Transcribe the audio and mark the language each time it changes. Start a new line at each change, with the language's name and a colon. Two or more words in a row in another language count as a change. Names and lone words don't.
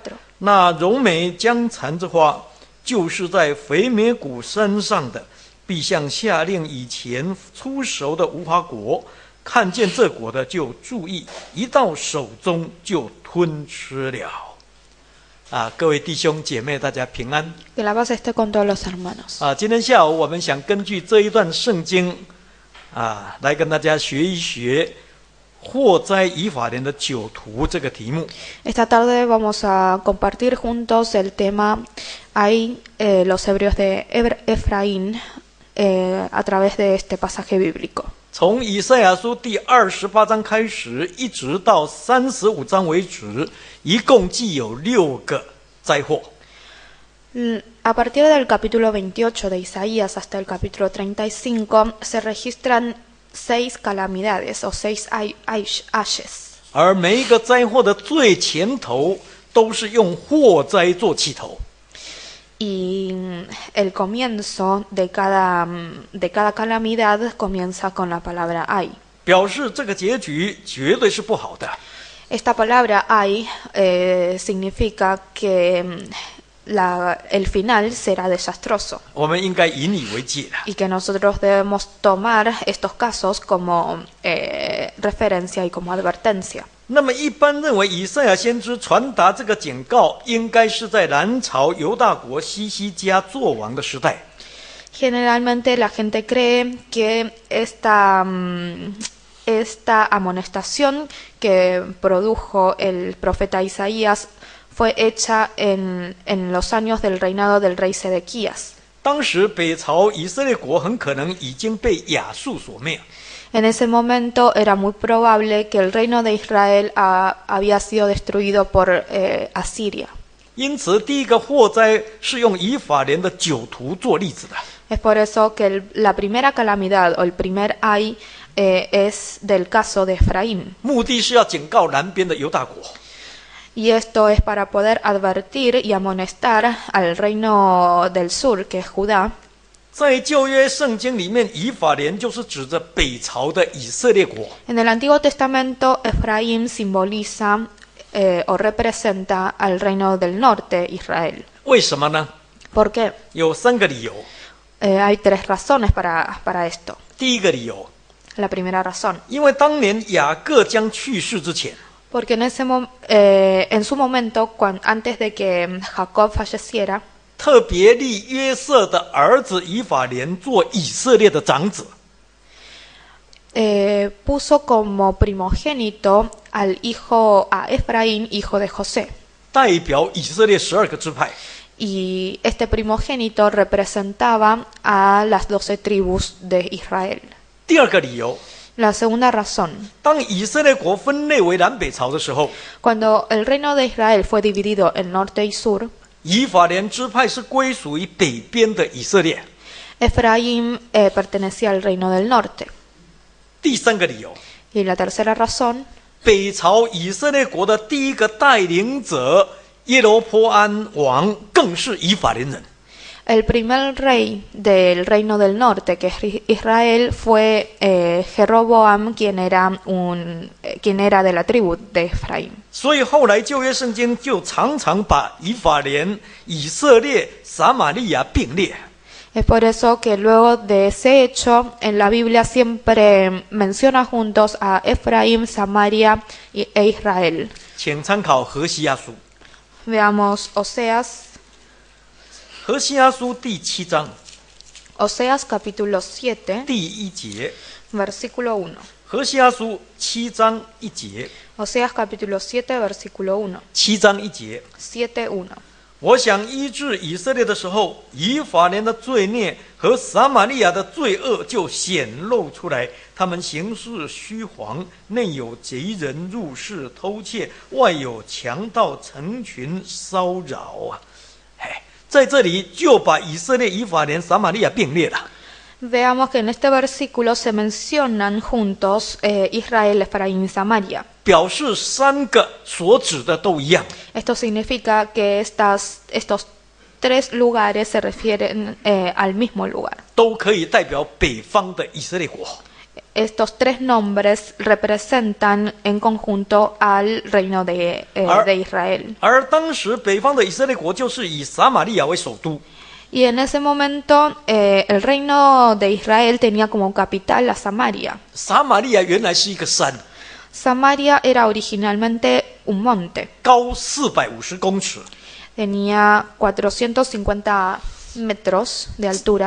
Chinese: 那柔美江蚕之花，就是在肥美谷山上的，必像下令以前出熟的无花果，看见这果的就注意，一到手中就吞吃了。各位弟兄姐妹，大家平安。
Spanish: Que la paz esté con todos los hermanos.
Chinese: 今天下午我们想根据这一段圣经来跟大家学一学祸哉以法莲的酒徒这个题目。
Spanish: Esta tarde vamos a compartir juntos el tema hay los hebreos de Efraín a través de este pasaje bíblico.
Chinese: 从以赛亚书第28章开始，一直到35章为止，一共计有6个灾祸。
Spanish: A partir del capítulo 28 de Isaías hasta el capítulo 35 se registran 6 calamidades o 6 ayes.
Chinese: 而每一个灾祸的最前头都是用祸灾做起头。
Spanish: Y el comienzo de cada calamidad comienza con la palabra ay.
Chinese: 表示这个结局绝对是不好的。
Spanish: Esta palabra ay significa que el final será desastroso
Chinese: 我们应该引以为戒的。
Spanish: y que nosotros debemos tomar estos casos como referencia y como advertencia.
Chinese: 那么一般认为以赛亚先知传达这个警告，应该是在南朝犹大国西西家作王的时代。
Spanish: Generalmente la gente cree que esta amonestación que produjo el profeta Isaías fue hecha en los años del reinado del rey Sedequías.
Chinese: 当时北朝以色列国很可能已经被亚述所灭。
Spanish: En ese momento era muy probable que el reino de Israel había sido destruido por Asiria.
Chinese: 因此，第一个祸灾是用以法莲的酒徒做例子的。
Spanish: Es por eso que la primera calamidad o el primer ay es del caso de Efraín.
Chinese: 目的是要警告南边的犹大国。
Spanish: Y esto es para poder advertir y amonestar al reino del sur, que es Judá.
Chinese: 在旧约圣经里面，以法莲就是指着北朝的以色列国。
Spanish: En el Antiguo Testamento, Efraín simboliza o representa al reino del norte, Israel.
Chinese: 为什么呢？
Spanish: ¿Por qué?
Chinese: 有3个理由。
Spanish: Hay 3 razones para esto.
Chinese: 第一个理由，
Spanish: La primera razón,
Chinese: 因为当年雅各将去世之前，
Spanish: porque en su momento, antes de que Jacob falleciera,
Chinese: 特别立约瑟的儿子以法莲做以色列的长子。
Spanish: puso como primogénito a Efraín, hijo de José.
Chinese: 代表以色列12个支派。
Spanish: Y este primogénito representaba a las 12 tribus de Israel.
Chinese: 第2个理由，
Spanish: La segunda razón,
Chinese: 当以色列国分裂为南北朝的时候，
Spanish: cuando el reino de Israel fue dividido en norte y sur,
Chinese: 以法莲支派是归属于北边的以色列。
Spanish: Efraín pertenecía al reino del norte.
Chinese: 第3个理由，
Spanish: Y la tercera razón,
Chinese: 北朝以色列国的第一个带领者耶罗波安王更是以法莲人。
Spanish: el primer rey del reino del norte, que es Israel, fue Jeroboam, quien era de la tribu de Efraín.
Chinese: 所以后来旧约圣经就常常把以法莲、以色列、撒玛利亚并列。
Spanish: Es por eso que luego de ese hecho, en la Biblia siempre menciona juntos a Efraín, Samaria e Israel.
Chinese: 请参考何西阿书。
Spanish: Veamos Oseas
Chinese: 何西阿书第7章
Spanish: Oseas capítulo 7,
Chinese: 第1节，
Spanish: versículo 1.
Chinese: 何西阿书7章1节，
Spanish: Oseas capítulo 7, versículo 1.
Chinese: 7 章1节。
Spanish: 7:1.
Chinese: 我想医治以色列的时候，以法莲的罪孽和撒玛利亚的罪恶就显露出来。他们行事虚谎，内有贼人入室偷窃，外有强盗成群骚扰啊！在这里就把以色列、以法莲、撒玛利亚并列了。
Spanish: Veamos que en este versículo se mencionan juntos Israel, Efraín y Samaria.
Chinese: 表示3个所指的都一样。
Spanish: Esto significa que estos 3 lugares se refieren al mismo lugar.
Chinese: 都可以代表北方的以色列国。
Spanish: Estos 3 nombres representan en conjunto al reino de Israel.
Chinese: 而当时北方的以色列国就是以撒玛利亚为首都。
Spanish: Y en ese momento el reino de Israel tenía como capital a Samaria.
Chinese: 撒玛利亚原来是一个山，
Spanish: Samaria era originalmente un monte.
Chinese: 高450公尺。
Spanish: Tenía 450 metros de altura.